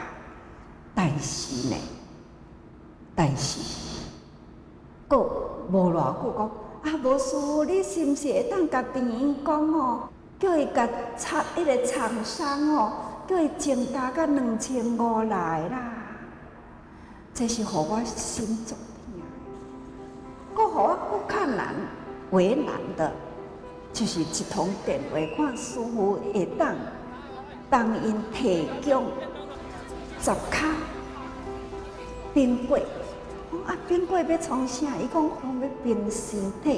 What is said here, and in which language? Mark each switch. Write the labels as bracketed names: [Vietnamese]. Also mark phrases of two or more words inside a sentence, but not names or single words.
[Min Nan Chinese] 但是呢，搁无偌久讲，啊，无师傅，你是毋是会当甲病院讲哦，叫伊甲迄个厂商哦，叫伊增加到2500来啦？这是互我心足痛，搁互我搁较难为难的，就是一通电话，看师傅会当帮因提供10卡冰柜。啊，冰柜要创啥？伊讲要冰身体。